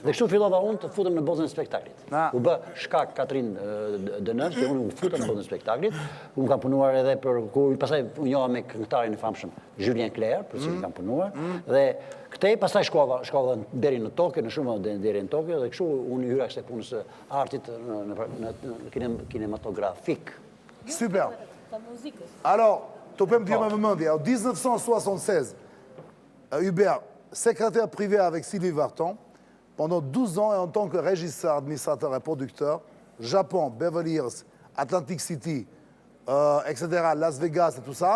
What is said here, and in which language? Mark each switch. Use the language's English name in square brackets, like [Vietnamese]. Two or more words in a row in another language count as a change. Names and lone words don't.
[Albanian] Dhe kështu fillova unë të futem në botën e spektaklit. U bë shkak Catherine Deneuve, që unë u futem në botën e spektaklit. Unë kam punuar edhe për pastaj u njoha me këngëtarin e famshëm Julien Clerc, për cilin kam punuar. Dhe këtej pastaj shkova deri në Tokyo, në shumë deri në Tokyo, dhe kështu unë hyra kësaj punës së artit në kinematografik. Super. [French] Alors, Topem dit ma maman, en 1976, Hubert, secrétaire privé avec Sylvie Vartan, pendant 12 ans et en tant que régisseur, administrateur et producteur, Japon, Beverly Hills, Atlantic City, etc., Las Vegas et tout ça.